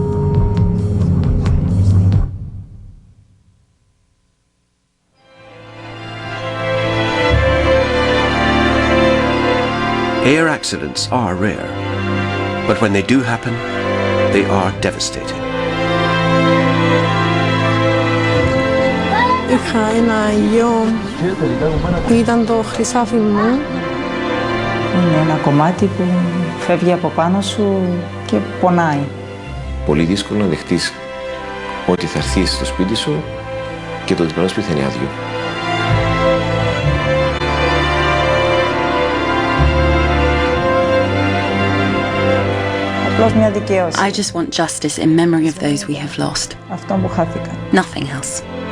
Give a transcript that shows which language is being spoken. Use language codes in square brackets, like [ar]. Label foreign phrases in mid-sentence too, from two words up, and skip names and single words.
[en] Air accidents are rare, but when they do happen, they are devastating. [el] Είχα ένα γιο που ήταν το χρυσάφι μου. Είναι ένα κομμάτι που φεύγει από πάνω σου και πονάει. Πολύ δύσκολο να δεχτείς ότι θα έρθεις στο σπίτι σου και το διπλανό σπίτι θα είναι άδειο. Απλώς μια δικαίωση. [en] I just want justice in memory of those we have lost. [el] Αυτό που χάθηκαν. [en] Nothing else.